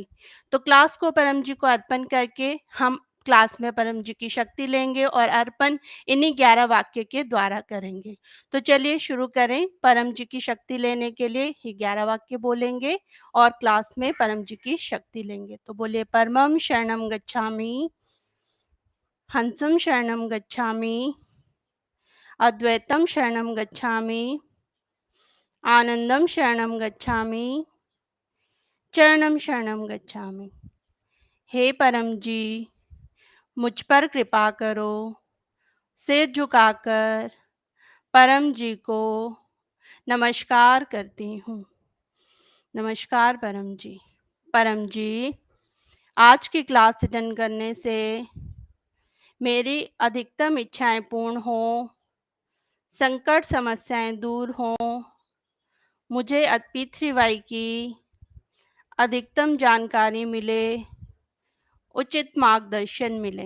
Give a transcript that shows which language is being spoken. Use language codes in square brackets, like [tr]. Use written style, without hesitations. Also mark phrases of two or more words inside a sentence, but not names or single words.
[hi] तो क्लास को परम जी को अर्पण करके हम क्लास में परम जी की शक्ति लेंगे और अर्पण इन्हीं 11 वाक्य के द्वारा करेंगे। तो चलिए शुरू करें। परम जी की शक्ति लेने के लिए ही 11 वाक्य बोलेंगे और क्लास में परम जी की शक्ति लेंगे। तो बोलिए, [sa] परमम शरणम गच्छामि, हंसम शरणम गच्छामि, अद्वैतम शरणम गच्छामि, आनंदम शरणम गच्छामि, चरणम शरणम गच्छामि। [hi] हे परम जी, मुझ पर कृपा करो। सिर झुकाकर परम जी को नमस्कार करती हूँ। नमस्कार परम जी। परम जी, आज की क्लास अटेंड करने से मेरी अधिकतम इच्छाएं पूर्ण हो, संकट समस्याएं दूर हों, मुझे P3Y की अधिकतम जानकारी मिले, उचित मार्गदर्शन मिले।